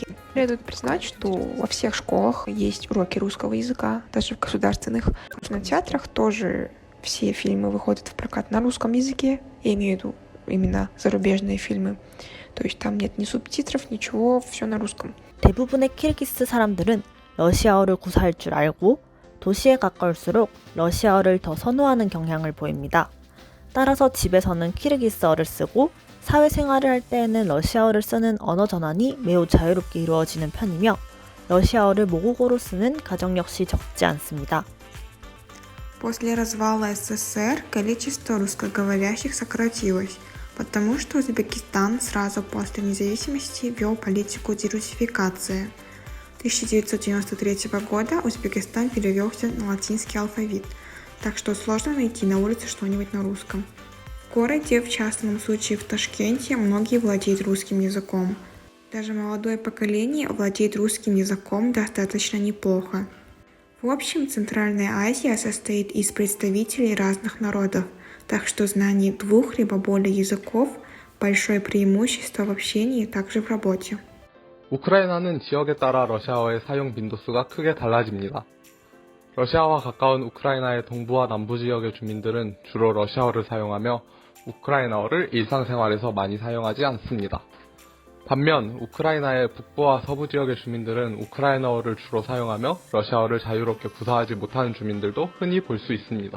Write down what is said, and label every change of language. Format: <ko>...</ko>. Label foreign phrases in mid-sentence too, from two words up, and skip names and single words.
<ru>Следует признать, что во всех школах есть уроки русского языка, даже в государственных. В кинотеатрах тоже все фильмы выходят в прокат на русском языке. Я имею в виду именно зарубежные фильмы. То есть там нет ни субтитров, ничего, все на русском.</ru> <ko>대부분의 키르기스 사람들은 러시아어를 구사할 줄 알고 도시에 가까울수록 러시아어를 더 선호하는 경향을 보입니다. 따라서 집에서는 키르기스어를 쓰고 사회생활을 할 때에는 러시아어를 쓰는 언어 전환이 매우 자유롭게 이루어지는 편이며 러시아어를 모국어로 쓰는 가정 역시 적지 않습니다.</ko> <ru>После развала СССР количество русскоговорящих сократилось, потому что Узбекистан сразу после независимости вел политику дерусификации. 1993 года Узбекистан перевелся на латинский алфавит. так что сложно найти на улице что-нибудь на русском. В городе, в частном случае в Ташкенте, многие владеют русским языком. Даже молодое поколение владеет русским языком достаточно неплохо. В общем, Центральная Азия состоит из представителей разных народов, так что знание 2 либо более языков – большое преимущество в общении, также в работе.</ru> <ko>우크라이나는 지역에 따라 러시아어의 사용 빈도수가 크게 달라집니다. 러시아와 가까운 우크라이나의 동부와 남부 지역의 주민들은 주로 러시아어를 사용하며 우크라이나어를 일상생활에서 많이 사용하지 않습니다. 반면 우크라이나의 북부와 서부 지역의 주민들은 우크라이나어를 주로 사용하며 러시아어를 자유롭게 구사하지 못하는 주민들도 흔히 볼 수 있습니다.</ko>